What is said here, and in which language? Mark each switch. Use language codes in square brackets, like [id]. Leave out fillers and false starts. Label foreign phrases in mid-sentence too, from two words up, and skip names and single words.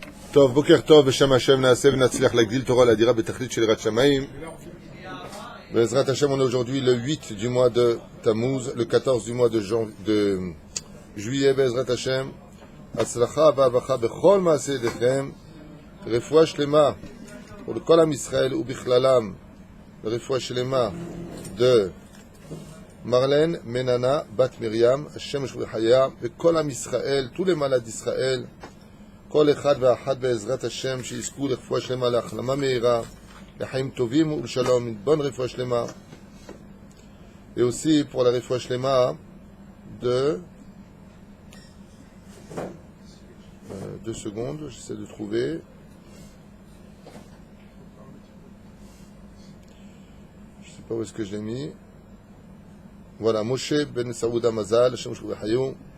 [he] טוב, בוקר טוב, בשם השם נעשה ונצליח להגדיל תורה להדירה בתכלית של יראת שמיים. בעזרת השם, [fr] on est aujourd'hui le 8 du mois de Tammuz, le 14 du mois de juillet, [he] בעזרת השם. הצלחה והרווחה בכל מעשה ידיכם, רפואה שלמה ולכל עם ישראל ובכללם, רפואה שלמה de Marlène Menana Bat Miriam, השם ישמור בחייה, וכל עם ישראל, [fr] tous les malades d'Israël, [he] כל אחד ואחת בעזרת השם שיזכו לרפואה שלמה, להחלמה מהירה, לחיים טובים ולשלום, [fr] une bonne [he] רפואה שלמה. [fr] Et aussi pour la [he] רפואה שלמה [fr] de 2 secondes, j'essaie de trouver. Je ne sais pas où est-ce que je l'ai mis. Voilà, Moshe ben Saouda Mazal, [he] השם ישמור בחייו.